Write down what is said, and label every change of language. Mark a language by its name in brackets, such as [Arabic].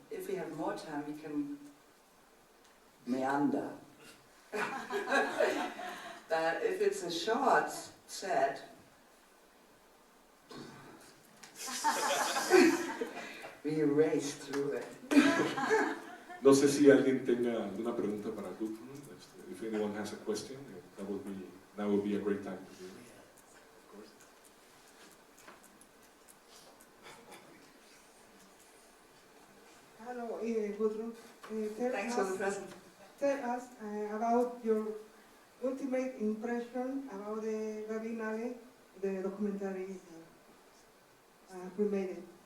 [English] If we have more time, we can meander. But if it's a short set, we race through it. [Spanish] No sé si alguien tenga alguna pregunta para Gudrun. [English] If anyone has a question, that would be a great time to do it. Of course. Hello, Gudrun. Thanks for the present. tell us about your ultimate impression about the Berlinale, the documentary premiere.